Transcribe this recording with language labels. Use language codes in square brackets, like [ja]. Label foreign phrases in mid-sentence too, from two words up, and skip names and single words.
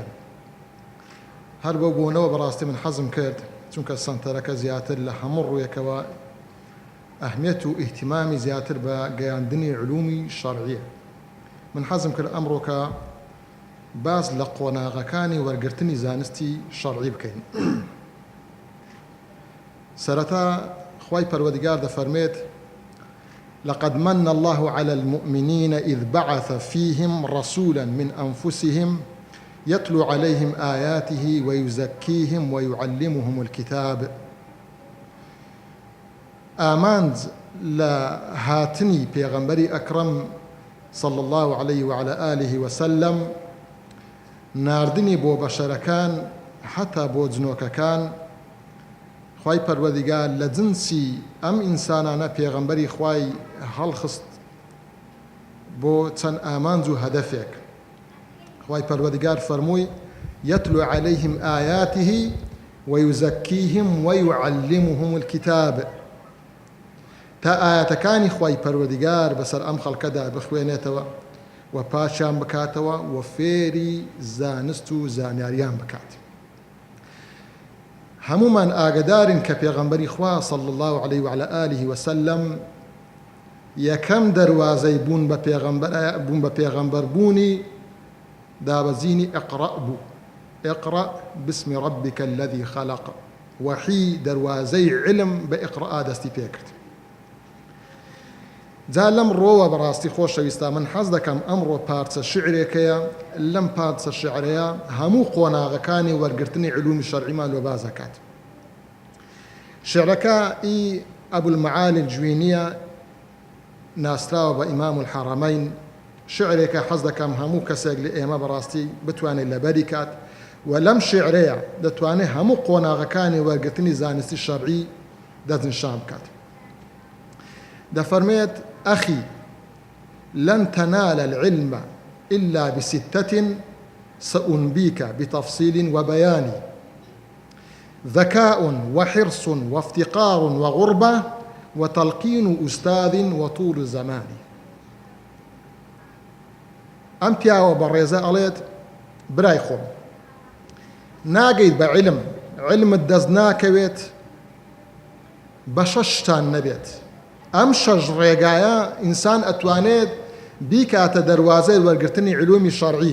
[ckb] هەر بەو بوونەوە بەڕاستی من حەزم کرد، چونکە سەنتەرەکە زیاتر لە هەموو ڕوویەکەوە ئەهمیەت و ئیهتیمامی زیاتر بە گەیاندنی علومی شەرعیە. من حەزم کرد ئەمڕۆکە باز لە قۆناغەکانی وەرگرتنی زانستی شەرعی بکەین. سەرەتا خوای پەروەردگار دەفەرمێت: [ar] لقد من الله على المؤمنين إذ بعث فيهم رسولا من أنفسهم يتلو عليهم آياته ويزكيهم ويعلمهم الكتاب. [ckb] آماند لهاتني پیغمبری أكرم [ar] صلى الله عليه وعلى آله وسلم [ckb] ناردنی بۆ بەشەرەکان حتا بۆ جنۆکەکان. خوای پەروەردگار لە جنسی ئەم ئینسانانە پێغەمبەری خوای هەڵخست بۆ چەند ئامانج و هەدەفێک. خوای پەروەردگار فەرمووی: [ar] يتلو عليهم آياته ويزكيهم ويعلمهم الكتاب. [ckb] تا ئاەتەکانی خوای پەروەردگار بەسەر ئەم خەڵکەدا بخوێنێتەوە و پاشیان بکاتەوە و فێری زانست و زانیاریان بکات. هەمومان ئاگدارین کە پێغەمبەری خوا [ar] صلی الله عليه وعلى آله وسلم [ckb] یەکەم دەروازەی بوون بە پێغەمبەر بوونی دابەزینی ئیقڕە بوو. [ar] ئیقڕە باسم ربك الذي خلق. [ckb] وحی دەروازەی علم بە ئیقڕە دەستی پێکرد. جا لەم ڕۆوە بەڕاستی خۆشەویستە من حەز دەکەم ئەمڕۆ پارچە شعرێکەیە، لەم پارچە شعرەیە هەموو قۆناغەکانی وەرگرتنی علومی شەرعیمان لۆ باز دەکات. شعرەکە ئی ئەبولمەعالی الجوینیە، ناسراوە بە ئیمام الحەرەمەین. شعرێکە حەز دەکەم هەموو کەسێک لە ئێمە بەڕاستی بتوانێت لەبەری کات و لەم شعرەیە دەتوانێت هەموو قۆناغەکانی وەرگرتنی زانستی شەرعی دەستنیشان بکات. دەفەرمێت: [ar] أخي لن تنال العلم إلا بستة سأنبيك بتفصيل وبيان: ذكاء وحرص وافتقار وغربة وتلقين أستاذ وطول زمان. [ckb] ئەم پیاوە بەڕێزە ئەڵێت: برای خۆم، ناگەیت بە علمت دەست ناکەوێت بە شەش شتان نەبێت. ئەم شەش ڕێگایە ئینسان ئەتوانێت بیکاتە دەروازەی وەرگرتنی علومی شەرعی.